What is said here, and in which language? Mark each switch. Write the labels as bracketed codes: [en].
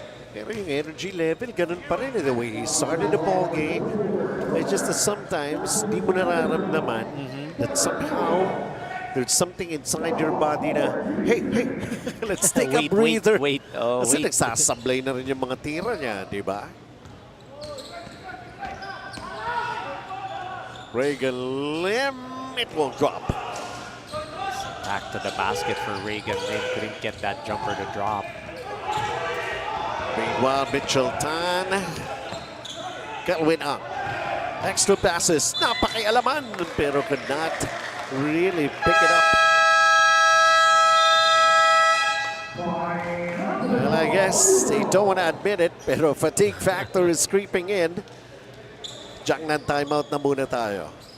[tl] Pero yung energy level, ganun pa rin. [en] The way he started the ball game, it's just that sometimes, [tl] di mo nararamdaman [en] that somehow there's something inside your body na, hey, let's take a breather. Wait. Oh, [tl] Kasi [en] wait. [tl] nagsasablay na rin yung mga tira niya, di ba? [en] Reagan Lim, it will drop. Back to the basket for Reagan Lim. Couldn't get that jumper to drop. Meanwhile, Mitchell Tan, Kelvin Ang. Extra passes, [tl] napakialaman, pero [en] could not really pick it up. Well, I guess they don't want to admit it, [tl] pero [en] fatigue factor is creeping in. [tl] Diyan ng timeout na muna tayo.